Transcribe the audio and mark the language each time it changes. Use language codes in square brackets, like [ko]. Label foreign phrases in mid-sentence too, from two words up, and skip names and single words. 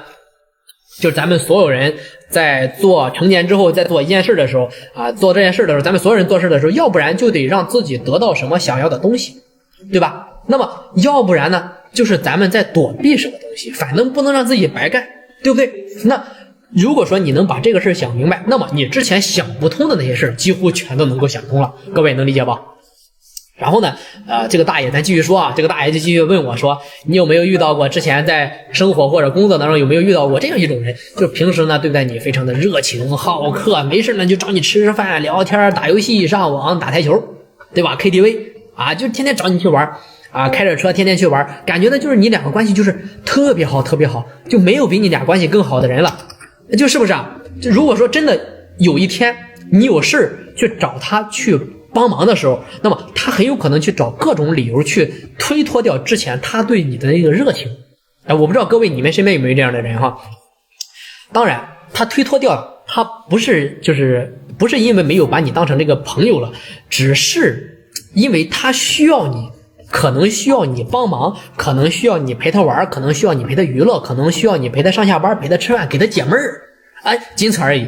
[zh] 就是咱們所有人在做成年之後，在做一件事的时候做这件事的时候，咱们所有人做事的时候，要不然就得讓自己得到什麼想要的東西，對吧？那麼要不然呢，就是咱們在躲避什麼東西，反正不能讓自己白幹，對不對？那如果說你能把這個事想明白，那麼你之前想不通的那些事幾乎全都能夠想通了，各位能理解吧？然後呢，這個大爺咱繼續說啊，這個大爺就繼續問我說，你有沒有遇到過之前在生活或者工作當中有沒有遇到過這樣一種人，就是平時呢對待你非常的熱情好客，沒事呢就找你吃飯聊天打遊戲上網打台球，對吧？ KTV 就天天找你去玩開着車天天去玩，感覺呢就是你兩個關係就是特別好特別好，就沒有比你倆關係更好的人了，就是不是啊？就如果說真的有一天你有事去找他去幫忙的時候，那麼他很有可能去找各種理由去推脫掉之前他對你的那個熱情。我不知道各位你們身邊有沒有這樣的人哈？當然他推脫掉，他不是因為沒有把你當成這個朋友了，只是因為他需要你，可能需要你幫忙，可能需要你陪他玩，可能需要你陪他娛樂，可能需要你陪他上下班，陪他吃飯，給他解悶兒，僅此而已。